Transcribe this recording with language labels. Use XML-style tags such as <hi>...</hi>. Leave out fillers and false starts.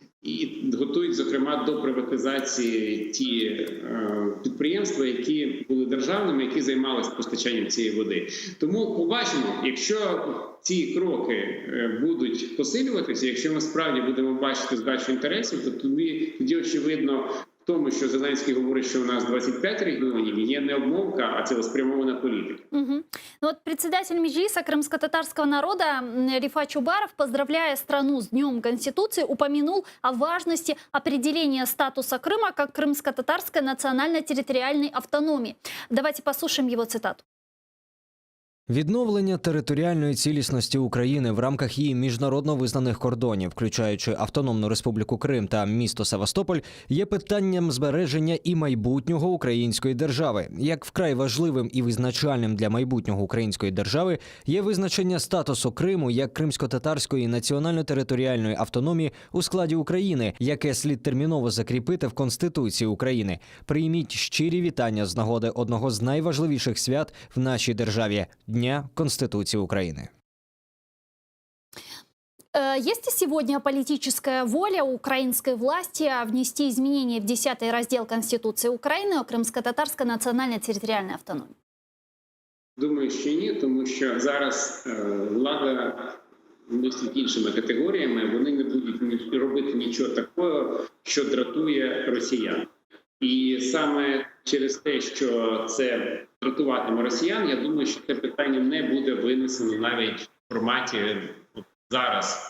<uk>І готують, зокрема, до приватизації ті підприємства, які були державними, які займалися постачанням цієї води. Тому побачимо, якщо ці кроки будуть посилюватися, якщо ми справді будемо бачити здачу інтересів, то тоді очевидно в тому, що Зеленський говорить, що у нас 25 регіонів, є не обмовка, а цілеспрямована політика. Угу.</uk> <ru>Ну вот председатель Меджлиса крымско-татарского народа Рифат Чубаров, поздравляя страну с Днем Конституции, упомянул о важности определения статуса Крыма как крымско-татарской национально-территориальной автономии. Давайте послушаем его цитату.</ru> <uk>Відновлення територіальної цілісності України в рамках її міжнародно визнаних кордонів, включаючи Автономну Республіку Крим та місто Севастополь, є питанням збереження і майбутнього української держави. Як вкрай важливим і визначальним для майбутнього української держави є визначення статусу Криму як кримсько-татарської національно-територіальної автономії у складі України, яке слід терміново закріпити в Конституції України. Прийміть щирі вітання з нагоди одного з найважливіших свят в нашій державі – Дня</uk> <ru>Конституции Украины. Есть ли сегодня политическая воля украинской власти внести изменения в 10-й раздел Конституции Украины о крымско-татарской национально-территориальной автономии?</ru> <uk>Думаю, що ні, тому що зараз влада мислить іншими категоріями, вони не будуть робити нічого такого, що дратує росіян. І саме через те, що це дратуватиме росіян, я думаю, що це питання не буде винесено навіть в форматі зараз.</uk>